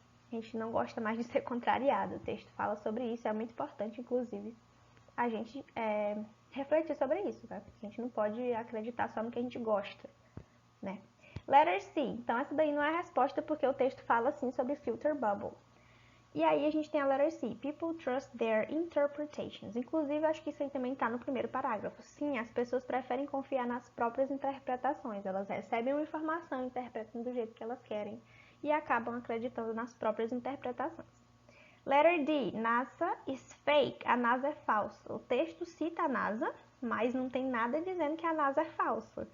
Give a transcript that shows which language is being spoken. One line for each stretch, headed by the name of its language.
Portuguese: A gente não gosta mais de ser contrariado. O texto fala sobre isso, é muito importante, inclusive, a gente refletir sobre isso, né? Porque a gente não pode acreditar só no que a gente gosta, né? Letter C. Então, essa daí não é a resposta porque o texto fala, assim, sobre filter bubble. E aí, a gente tem a letter C.
English: People trust their interpretations.
Portuguese: Inclusive, acho que isso aí também está no primeiro parágrafo. Sim, as pessoas preferem confiar nas próprias interpretações. Elas recebem uma informação, interpretam do jeito que elas querem e acabam acreditando nas próprias interpretações. Letter D.
English: NASA is fake.
Portuguese: A NASA é falsa. O texto cita a NASA, mas não tem nada dizendo que a NASA é falsa.